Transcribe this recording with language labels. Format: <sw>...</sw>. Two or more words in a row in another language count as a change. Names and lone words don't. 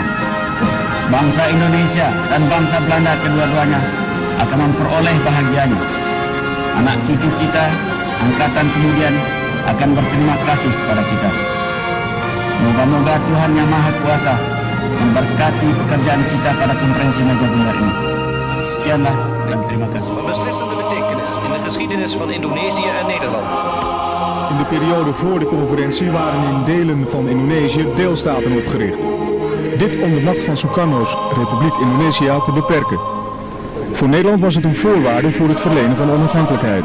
<id>Bangsa Indonesia dan bangsa Belanda kedua-duanya akan memperoleh bahagianya. Anak cucu kita, angkatan kemudian akan berterima kasih kepada kita. Moga-moga Tuhan Yang Maha Kuasa memberkati pekerjaan kita pada konferensi meja bundar ini. Sekianlah dan terima kasih.</id> <nl>Van beslissende betekenis in de geschiedenis van Indonesië en Nederland. In de periode voor de conferentie waren in delen van Indonesië deelstaten opgericht. Dit om de macht van Sukarno's Republiek Indonesië te beperken. Voor Nederland was het een voorwaarde voor het verlenen van onafhankelijkheid.</nl>